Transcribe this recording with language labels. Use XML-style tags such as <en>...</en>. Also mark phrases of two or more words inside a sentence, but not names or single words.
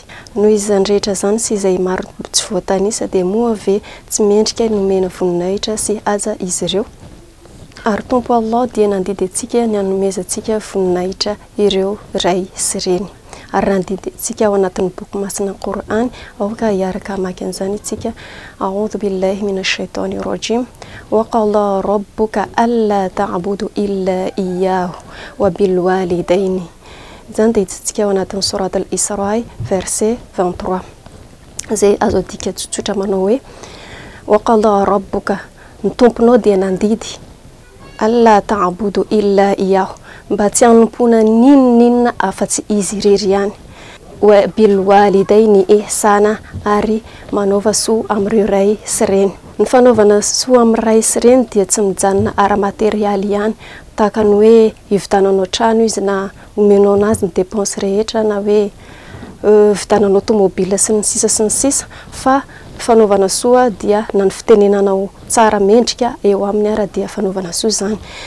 <mg>Noho izany rehetra zany sy izay maro tsy voatanisa dia moa ve tsy mendrika nomena voninahitra sy aja izy ireo. Ary Tompo Allah dia nandidy antsika ny hanomezantsika voninahitra ireo ray sy reny. Ary nandidy antsika ao anatin'ny boky masina Qur'an aoka hiaraka mamaky an'izany isika.</mg> <ar>أعوذ بالله من الشيطان الرجيم. وقال ربك ألا تعبدوا إلا إياه وبالوالدين.</ar> <mg>Zany dia hitsika ao anatin'ny surat al-Isra verset 23. Izay azo adika tsotsotra manao hoe</mg> <ar>wa qala rabbuka,</ar> <mg>ny tomponao dia nandidy</mg> <ar>alla ta'budu illa iyyahu,</ar> <mg>mba tsy hanompona ninona afa-tsy izy irery ihany.</mg> <ar>وبالوالدين إحسانا,</ar> <mg>ary manaova soa amin'ireo ray sy reny. Ny fanaovana soa amin'ny ray sy reny dia tsy mijanona ara-materialy ihany, tahaka ny hoe hivitananao trano izy na omenao anazy ny dépense rehetra na hoe vitananao tomobila sy ny sisa fa fanaovana soa dia na ny fitenenanao tsara mendrika eo amin'ny ara dia fanaovana soa zany.</mg>